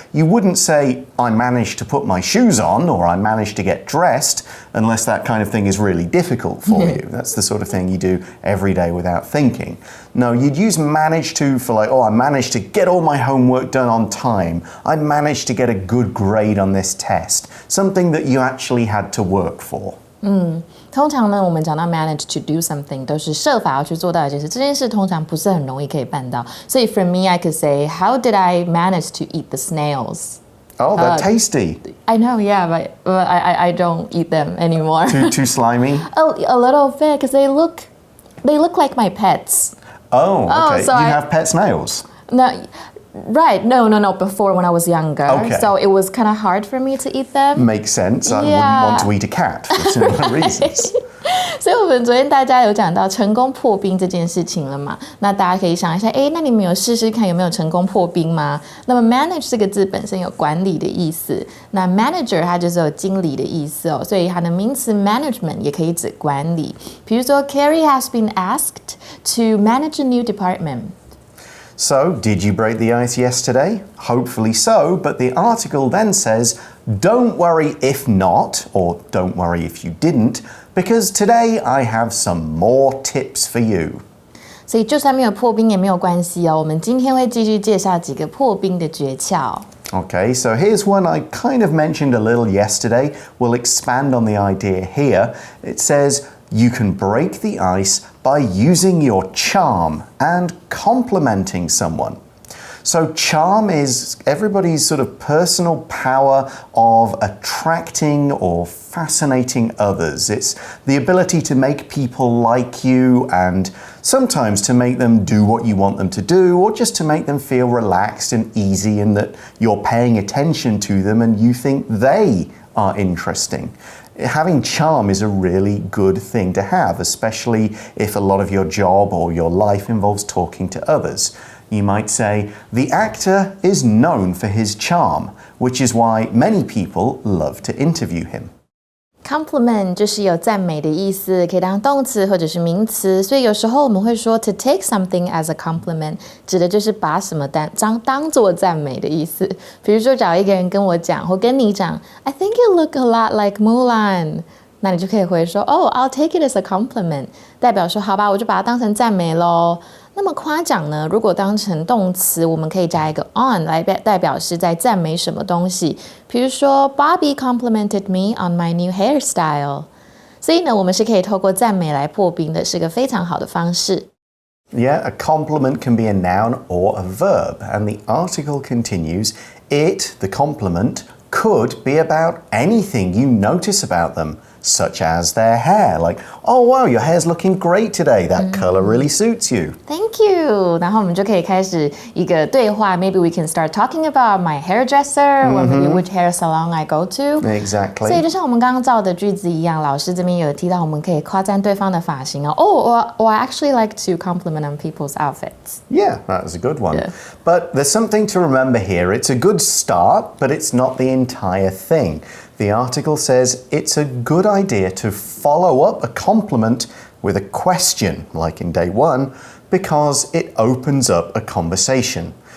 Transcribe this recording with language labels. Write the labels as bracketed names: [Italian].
[English] You wouldn't say, "I managed to put my shoes on," or "I managed to get dressed," unless that kind of thing is really difficult for you. That's the sort of thing you do every day without thinking. No, you'd use manage to for like, "Oh, I managed to get all my homework done on time. I managed to get a good grade on this test." Something that you actually had to work for. [Chinese] 通常呢，我们讲到 manage to do something 都是设法要去做到一件事，这件事通常不是很容易可以办到。所以 [English] for me, I could say, "How did I manage to eat the snails?" Oh, they're tasty. I know, yeah, but I don't eat them anymore. Too slimy? A little bit, because they look like my pets. Oh, okay. So you have pet snails? No. Right, no, before when I was younger. Okay. So it was kind of hard for me to eat them. Makes sense. I wouldn't want to eat a cat for similar reasons. [Chinese] 所以我们昨天大家有讲到成功破冰这件事情了嘛？那大家可以想一下，那你们有试试看有没有成功破冰吗？那么 manage 这个字本身有管理的意思，那 manager 它就是有经理的意思哦，所以它的名词 management 也可以指管理。比如说 [English] Carrie has been asked to manage a new department. So, did you break the ice yesterday? Hopefully so, but the article then says, "Don't worry if not," or "Don't worry if you didn't, because today I have some more tips for you." [Chinese] 所以就算没有破冰也没有关系哦，我们今天会继续介绍几个破冰的诀窍。 [English] Okay, so here's one I kind of mentioned a little yesterday. We'll expand on the idea here. It says, you can break the ice by using your charm and complimenting someone. So charm is everybody's sort of personal power of attracting or fascinating others. It's the ability to make people like you and sometimes to make them do what you want them to do, or just to make them feel relaxed and easy and that you're paying attention to them and you think they are interesting. Having charm is a really good thing to have, especially if a lot of your job or your life involves talking to others. You might say, the actor is known for his charm, which is why many people love to interview him. [Chinese] Compliment 就是有赞美的意思，可以当动词或者是名词，所以有时候我们会说 [English] to take something as a compliment， [Chinese] 指的就是把什么当作赞美的意思。比如说找一个人跟我讲或跟你讲 [English] I think you look a lot like Mulan， [Chinese] 那你就可以回说 [English] Oh, I'll take it as a compliment， [Chinese] 代表说好吧，我就把它当成赞美咯。那么夸奖呢，如果当成动词，我们可以加一个 on 来代表是在赞美什么东西。比如说 [English] Bobby complimented me on my new hairstyle。 [Chinese] 所以呢，我们是可以透过赞美来破冰的，是个非常好的方式。 [English] Yeah, a compliment can be a noun or a verb, and the article continues, it, the compliment, could be about anything you notice about them. such as their hair. Like, oh wow, your hair's looking great today. That color really suits you. Thank you. [Chinese] 然后我们就可以开始一个对话。 [English] Maybe we can start talking about my hairdresser or maybe which hair salon I go to. Exactly. [Chinese] 所以就像我们刚刚造的句子一样，老师这边有提到我们可以夸赞对方的发型哦。 [English] or I actually like to compliment on people's outfits. Yeah, that was a good one. Yeah. But there's something to remember here. It's a good start, but it's not the entire thing. The article says it's a good idea to follow up a compliment with a question, like in day one, because it opens up a conversation.